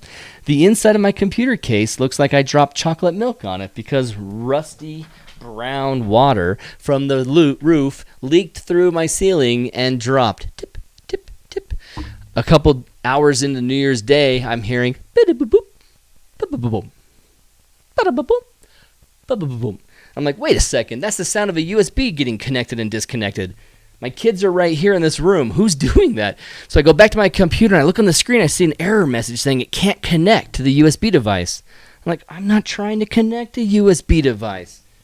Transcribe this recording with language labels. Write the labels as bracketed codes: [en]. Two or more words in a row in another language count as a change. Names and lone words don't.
[en] The inside of my computer case looks like I dropped chocolate milk on it, because rusty brown water from the roof leaked through my ceiling and dropped. Tip, tip, tip. A couple hours into New Year's Day, I'm hearing bida-boop-boop, ba-ba-ba-boom, bada-ba-boom, ba-ba-ba-boom. I'm like, wait a second, that's the sound of a USB getting connected and disconnected. My kids are right here in this room. Who's doing that? So I go back to my computer and I look on the screen. I see an error message saying it can't connect to the USB device. I'm like, I'm not trying to connect a USB device.